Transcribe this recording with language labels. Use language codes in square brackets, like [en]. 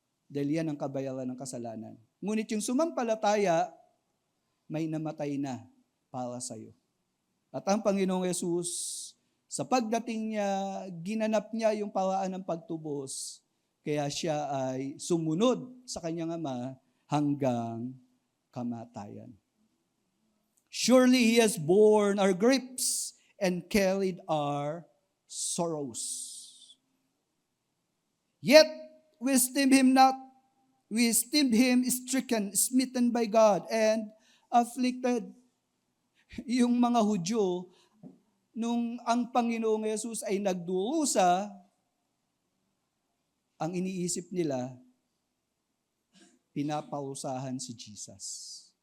[tl] Dahil yan ang kabayaran ng kasalanan. Ngunit yung sumampalataya, may namatay na. para sa iyo. At ang Panginoong Yesus, sa pagdating niya, ginanap niya yung paraan ng pagtubos, kaya siya ay sumunod sa kanyang Ama hanggang kamatayan. [en] Surely He has borne our griefs and carried our sorrows. Yet we esteem Him not. We esteem Him stricken, smitten by God, and afflicted. [tl] Yung mga Hudyo, nung ang Panginoong Yesus ay nagdurusa, ang iniisip nila, pinapausahan si Jesus.